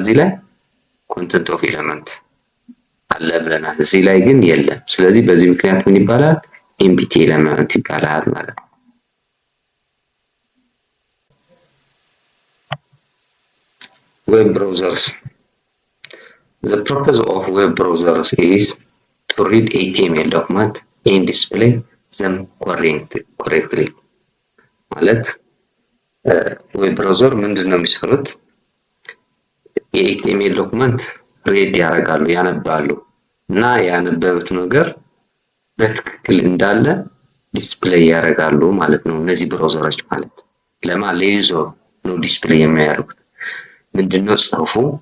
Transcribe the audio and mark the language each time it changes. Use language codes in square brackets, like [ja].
[am] እዚህ ላይ ኮንተንት ኦፍ ኤሌመንት አለ ብለናል። እዚህ ላይ ግን የለም። ስለዚህ በዚህ ምክንያት ምን ይባላል? ኤምፕቲ ኤሌመንት ይባላል ማለት ነው። web browsers. [en] the purpose of web browsers is to read HTML document and display them correctly. [am] ማለት ዌብ ብራውዘር ምንድነው የሚሰሩት? የኤችቲኤምኤል ዶክመንት ሬድ ያደርጋሉ፣ ያነባሉ እና ያነበቡት ነገር በትክክል እንዳለ ዲስፕሌይ ያደርጋሉ ማለት ነው። እነዚህ ብራውዘሮች ማለት ለዩዘር ነው ዲስፕሌይ የሚያደርጉት። ምንድነው ጽሁፉ?